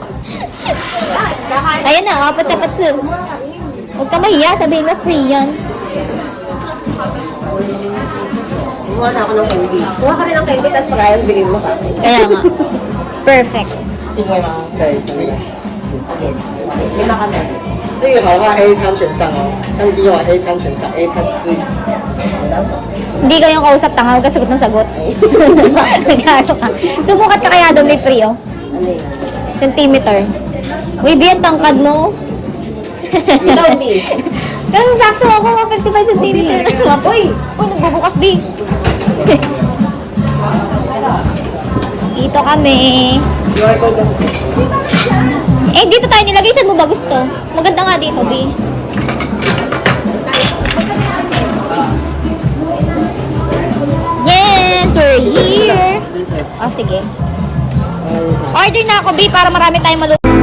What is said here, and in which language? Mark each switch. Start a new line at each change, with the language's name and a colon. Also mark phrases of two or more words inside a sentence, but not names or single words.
Filipino: Ayan na, apat sa patso. Huwag ka mahiya, sabihin mo free yan. Kumuha na ako ng candy. Kuha ka rin ng candy, tapos pag-ayaw, bigyan mo sa akin. Kaya nga. Perfect. Okay, sorry. Lima ka na.
Chinese: 这个的话 A 餐全上哦，像今天晚 A 餐全上，A 餐最
Filipino: Hindi ko yung kausap, tanga. Huwag ka sagot ng sagot. Nagkano ka. Subukat ka kaya doon may free, oh. Ano yun? Centimeter. Uy, B, ang tangkad mo. Ikaw, B. Ganun, sakto ako, 55 centimeter. Uy, nagbubukas, B. Dito kami.
English: QR code
Filipino: lang. Eh, dito tayo nilagay. Saan mo ba gusto? Maganda nga dito, B.
English: Yes, we're here.
Filipino: Oh, sige. Order na ako, B, para marami tayong maluto.